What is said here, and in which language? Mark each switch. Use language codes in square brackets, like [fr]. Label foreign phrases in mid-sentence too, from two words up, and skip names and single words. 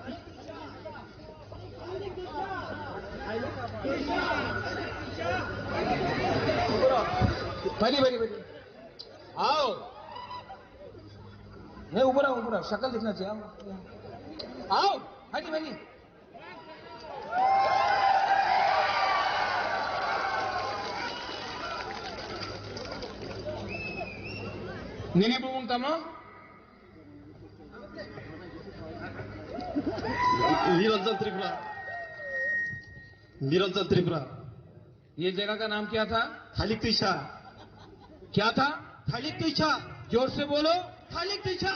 [hi] बड़ी आओ, नहीं ऊपर आओ, ऊपर आओ, शक्ल दिखना चाहिए। आओ भाई [trp] Nini bumung tama? [hi] निरंजन त्रिपुरा, निरंजन त्रिपुरा। ये जगह का नाम क्या था? थालिक तुइशा। क्या था? थालिक तुइशा। जोर से बोलो। थालिक तुइशा।